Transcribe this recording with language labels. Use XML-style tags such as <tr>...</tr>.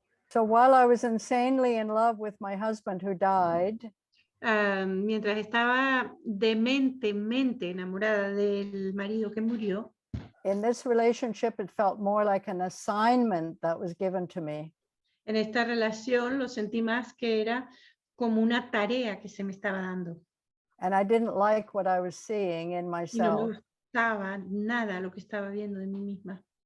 <en>So while I was insanely in love with my husband who died,</en> <es>Mientras estaba dementemente enamorada del marido que murió,</es> <en>in this relationship, it felt more like an assignment that was given to me.</en> <es>en esta relación lo sentí más que era como una tarea que se me estaba dando.</es> <en>And I didn't like what I was seeing in</en> <es>Y no me</es> <en>myself.</en> <es>gustaba nada lo que estaba viendo de mí misma.</es>